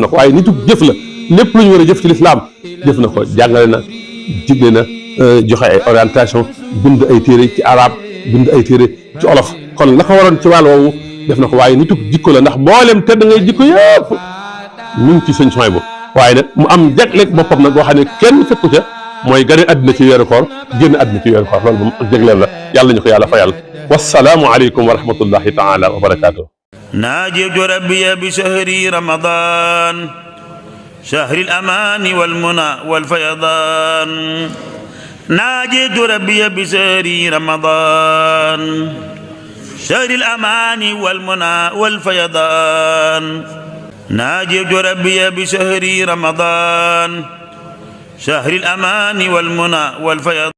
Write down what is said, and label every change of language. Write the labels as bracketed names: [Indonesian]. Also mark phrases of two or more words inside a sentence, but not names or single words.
[Wolof] ko waaye nitug jëf la lépp lu ñu war a jëf ci lislaam jëf na ko jàngale na digle na joxe ay orientation bind ay téere ci arab bind ay téere ci olof kon la ko waroon ci wàll woowu def na ko waaye nitug jikko la ndax mboolem tedd ngay jikko yëpp ñu ngi ci sëñ Souhaïbou waaye nag mu am jagleeg boppam nag boo xam ne kenn fekku ca mooy gane àddina ci weeru koor génn àddina ci weeru koor loolu moom jagleel la yàlla ñu ko yàlla fayal [Arabic] السلام عليكم ورحمة الله تعالى وبركاته ناجيت ربي بشهر رمضان شهر الأمان والمنى والفيضان ناجيت ربي بشهر رمضان شهر الأمان والمنى والفيضان ناجيت ربي بشهر رمضان شهر الأمان والمنى والفيضان